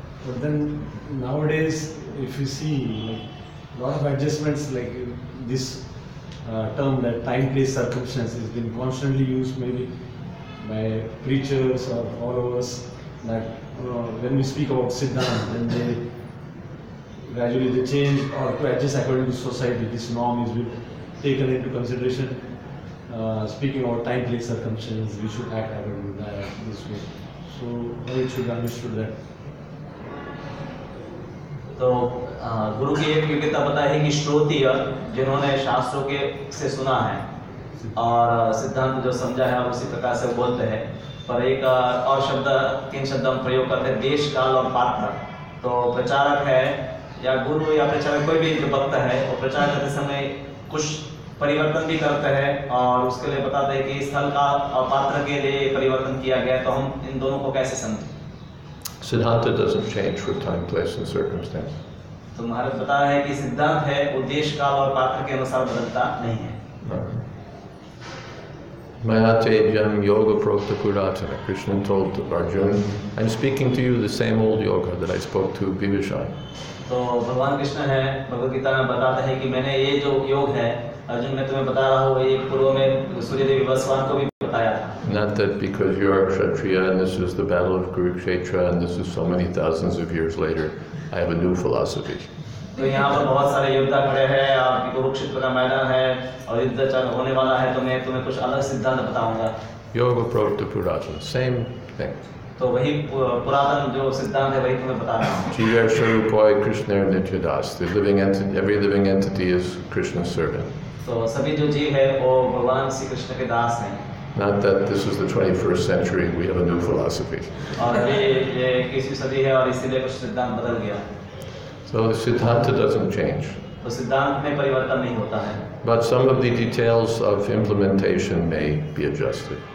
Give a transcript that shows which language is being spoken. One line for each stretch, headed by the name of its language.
English: But then nowadays, if you see, like, a lot of adjustments, like this term that time, place, circumstance has been constantly used maybe by preachers or followers, that when we speak about Siddhanta, then they gradually they change or to adjust according to society. This norm is taken into consideration. Speaking about time, place, circumstance, we should act according to that this way. So how it should be understood that.
Hindi: तो गुरु की एक योग्यता पता है कि श्रोतीय जिन्होंने शास्त्रों के से सुना है और सिद्धांत जो समझा है और उसी प्रकार से बोलते हैं। पर एक और शब्द, तीन शब्द हम प्रयोग करते हैं, देश, काल और पात्र। तो प्रचारक है या गुरु या प्रचारक कोई भी जो भक्त है वो प्रचार करते समय कुछ परिवर्तन भी करते हैं और उसके लिए बताते हैं कि स्थल का और पात्र के लिए परिवर्तन किया गया। तो हम इन दोनों को कैसे समझें?
English: Siddhanta doesn't change for time, place and circumstance.
Hindi: तो महाराज बताया है कि सिद्धांत है वो देश, काल और पात्र के अनुसार बदलता नहीं है।
Sanskrit: Mayate jam yoga prokta puratana.
English: Krishna told Arjuna, I'm speaking to you the same old yoga that I spoke to Bhibhishan.
Hindi: तो भगवान कृष्ण है भगवद गीता में बताते हैं कि मैंने ये जो योग है अर्जुन मैं तुम्हें बता रहा हूँ, ये पूर्व में सूर्यदेव विवस्वान को भी बताया था।
English: Not that because you are Kshatriya and this is the battle of Kurukshetra and this is so many thousands of years later, I have a new philosophy.
Hindi: तो यहाँ पर बहुत सारे योद्धा खड़े हैं, आपकी कुरुक्षेत्र का मैदान है और युद्ध होने वाला है, तो मैं तुम्हें कुछ अलग सिद्धांत बताऊंगा।
Sanskrit: Yoga Prota Puratan, same thing.
Hindi: तो वही पुरातन जो सिद्धांत है वही तुम्हें बता रहा हूँ।
Bangla: Jiva Swarupoy Krishna Nityadas,
English: the living entity, every living entity is Krishna's servant.
Hindi: तो सभी जो जीव है वो भगवान श्री कृष्ण के दास हैं।
English: Not that this is the 21st century, we have a new philosophy.
Hindi: और अभी ये 21वीं सदी है और इसीलिए कुछ सिद्धांत बदल गया।
English: So the Siddhanta doesn't change.
Hindi: तो सिद्धांत में परिवर्तन नहीं होता है।
English: But some of the details of implementation may be adjusted.